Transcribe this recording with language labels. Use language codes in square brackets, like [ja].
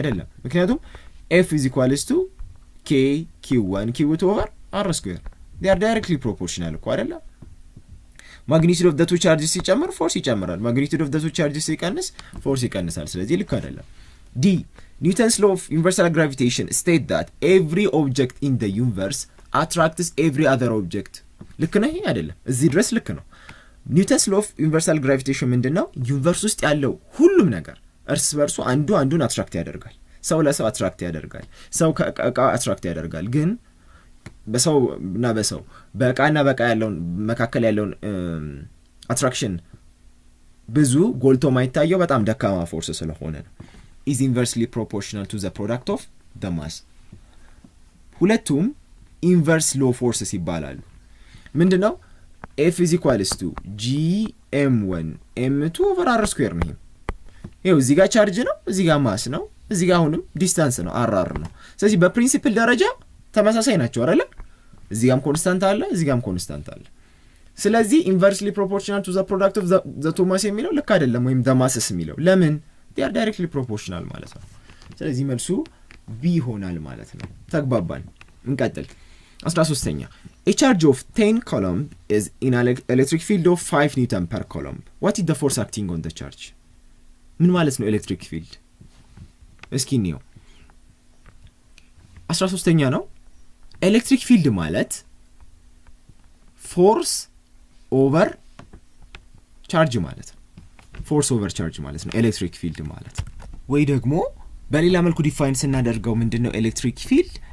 [en] አይደለም። [am] ምክንያቱም [en] F is equals to K Q1 Q2 over R square they are directly proportional [am] እኮ አይደለም። [en] magnitude of the two charges [am] ሲጨምር ፎርስ ይጨምራል። [en] magnitude of the two charges [am] ሲቀንስ ፎርስ ይቀንሳል። ስለዚህ ልክ አይደለም። [en] D Newton's law of universal gravitation state that every object in the universe attracts every other object [am] ልክ ነው። ይሄ አይደለም። እዚህ ድረስ ልክ ነው። [en] Newton's law of universal gravitation ምንድነው? [am] ዩኒቨርስ ውስጥ ያለው ሁሉም ነገር እርስ በርሱ አንዱን አትራክት ያደርጋል። ሰው ለሰው አትራክት ያደርጋል። ሰው ከእቃ አትራክት ያደርጋል። ግን በሰው እና በሰው በእቃና በእቃ ያለውን መካከል ያለውን አትራክሽን ብዙ ጎልቶ ማይታየው በጣም ደካማ ፎርስ ስለሆነ ነው። [en] is inversely proportional to the product of the mass። [am] ሁለቱም inverse law forces ይባላሉ። ምንድነው? F is equals to Gm1 m2 over r square ነው። ይሄው እዚህ ጋር ቻርጅ ነው፣ እዚህ ጋር ማስ ነው፣ እዚህ ጋር አሁንም ዲስታንስ ነው r ነው። ስለዚህ በፕሪንሲፕል ደረጃ ተመሳሳይ ናቸው አይደል? እዚህ ጋርም ኮንስታንት አለ፣ እዚህ ጋርም ኮንስታንት አለ። ስለዚህ [en] inversely proportional to the product of the two mass [am] የሚለው ልክ አይደለም። ወይም the masses የሚለው ለምን? [en] they are directly proportional [am] ማለት ነው። ስለዚህ መልሱ B ይሆናል ማለት ነው። ተግባባን? እንቀጥል። 13ኛ [en] a charge of 10 coulomb is in an electric field of 5 newton per coulomb. what is the force acting on the charge? [am] ምን ማለት ነው ኤሌክትሪክ ፊልድ? እስኪ እንየው። 13ኛ ነው። ኤሌክትሪክ ፊልድ ማለት ፎርስ ኦቨር ቻርጅ ማለት ነው። ፎርስ ኦቨር ቻርጅ ማለት ነው ኤሌክትሪክ ፊልድ ማለት። ወይ ደግሞ በሌላ መልኩ ዲፋይን ስናደርገው ምንድነው ኤሌክትሪክ ፊልድ?